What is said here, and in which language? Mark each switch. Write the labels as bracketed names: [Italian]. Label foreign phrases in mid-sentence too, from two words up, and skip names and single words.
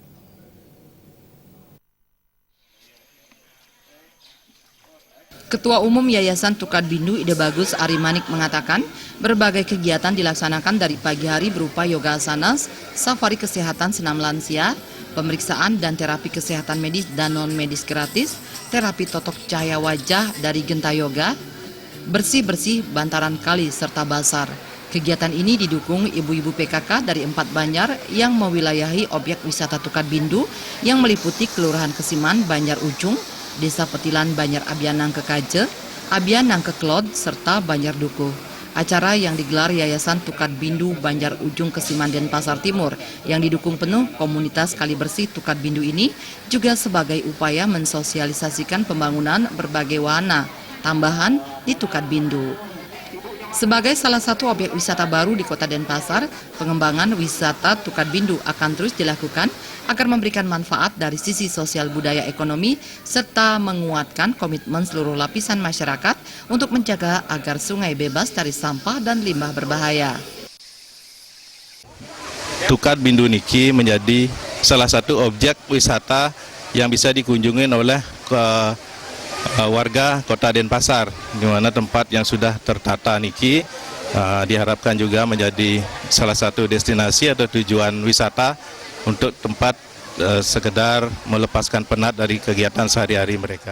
[Indonesian] Ketua Umum Yayasan Tukat Bindu Ide Bagus Ari Manik mengatakan berbagai kegiatan dilaksanakan dari pagi hari berupa yoga asanas, safari kesehatan senam lansia, pemeriksaan dan terapi kesehatan medis dan non-medis gratis, terapi totok cahaya wajah dari Genta Yoga, bersih-bersih bantaran kali serta basar. Kegiatan ini didukung ibu-ibu PKK dari 4 Banjar yang mewilayahi objek wisata Tukat Bindu yang meliputi Kelurahan Kesiman, Banjar Ujung, Desa Petilan Banjar Abyanang Kekaje, Abyanang Keklod, serta Banjar Dukuh. Acara yang digelar Yayasan Tukat Bindu Banjar Ujung Kesiman Denpasar Timur yang didukung penuh komunitas Kali Bersih Tukat Bindu ini juga sebagai upaya mensosialisasikan pembangunan berbagai wahana tambahan di Tukat Bindu. Sebagai salah satu objek wisata baru di Kota Denpasar, pengembangan wisata Tukat Bindu akan terus dilakukan agar memberikan manfaat dari sisi sosial budaya ekonomi serta menguatkan komitmen seluruh lapisan masyarakat untuk menjaga agar sungai bebas dari sampah dan limbah berbahaya. Tukat Bindu niki menjadi salah satu objek wisata yang bisa dikunjungi oleh warga Kota Denpasar, di mana tempat yang sudah tertata niki diharapkan juga menjadi salah satu destinasi atau tujuan wisata untuk tempat sekedar melepaskan penat dari kegiatan sehari-hari mereka.